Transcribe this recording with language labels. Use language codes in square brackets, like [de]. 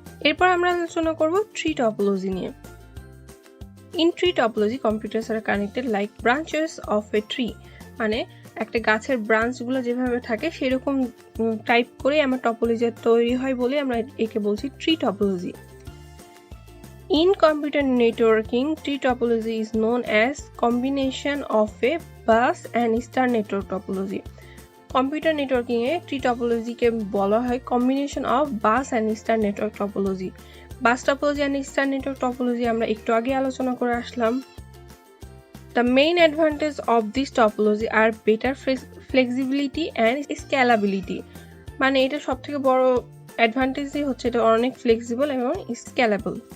[bn] এরপর আমরা আলোচনা করব ট্রি টপোলজি নিয়ে। [en] in tree topology computers are connected like branches of a tree, [bn] মানে একটা গাছের ব্রাঞ্চগুলো যেভাবে থাকে সেরকম টাইপ করে আমার টপোলজি তৈরি হয় বলে আমরা একে বলছি tree topology. [en] In computer networking, tree topology is known as combination of a bus and star network topology. [bn] Computer networking a tree টপোলজিকে বলা হয় [en] Combination of bus and star network topology. [bn] Bus topology and star network topology আমরা একটু আগে আলোচনা করে আসলাম। [en] The main advantage of this topology are better flexibility and scalability, [bn] মানে এটা সবথেকে বড় অ্যাডভান্টেজই হচ্ছে এটা অনেক ফ্লেক্সিবল এবং স্কেলেবল।